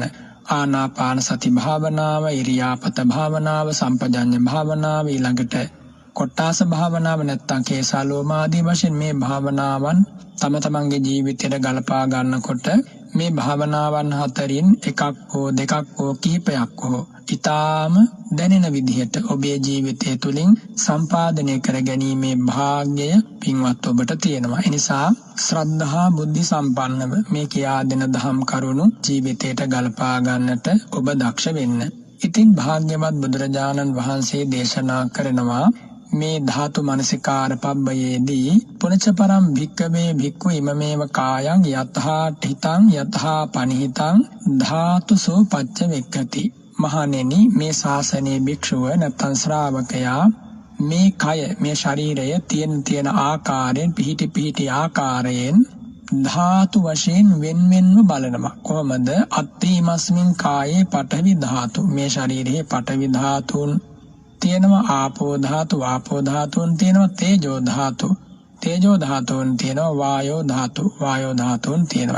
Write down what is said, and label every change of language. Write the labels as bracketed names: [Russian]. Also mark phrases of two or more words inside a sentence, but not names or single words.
[Sinhala] ආනාපාන සති භාවනාව, ඉරියාපත භාවනාව, සම්පජඤ්ඤ භාවනාව, ඊළඟට කොට්ටාස භාවනාව නැත්තම් කේසාලෝමාදී වශයෙන් මේ භාවනාවන් තම තමන්ගේ ජීවිතයට ගලපා ගන්නකොට මේ භාවනාවන් හතරින් එකක් හෝ දෙකක් හෝ කිහිපයක් හෝ ඊටාම දැනෙන විදිහට ඔබේ ජීවිතය තුළින් සම්පාදනය කර ගැනීමේ භාග්‍යය පින්වත් ඔබට තියෙනවා. ඒ නිසා ශ්‍රද්ධා බුද්ධි සම්පන්නව මේ කියා දෙන දහම් කරුණු ජීවිතයට ගලපා ගන්නට ඔබ දක්ෂ වෙන්න. ඉතින් භාග්‍යවත් බුදුරජාණන් වහන්සේ දේශනා කරනවා මේ ධාතු මනසිකාර පබ්බයේදී [Pali] පුනච පරම් භික්කවේ භික්ඛු ඉමමේව කායං යතහා ඨිතං යතහා පනිහිතං ධාතුසෝ පච්ච වෙක්ඛති. [Sinhala] මහණෙනි, මේ ශාසනයේ භික්ෂුව නැත්නම් ශ්‍රාවකයා මේ කය, මේ ශරීරය තියෙන ආකාරයෙන් පිහිටි ආකාරයෙන් ධාතු වශයෙන් වෙන්වෙන්ව බලනවා. කොහොමද? [Pali] අත්ථීමස්මින් කායේ පඨවි ධාතු, [Sinhala] මේ ශරීරයේ පඨවි ධාතුන් තියෙනවා, ආපෝ ධාතුන් තියෙනවා, තේජෝ ධාතුන් තියෙනවා, වායෝ ධාතුන් තියෙනවා.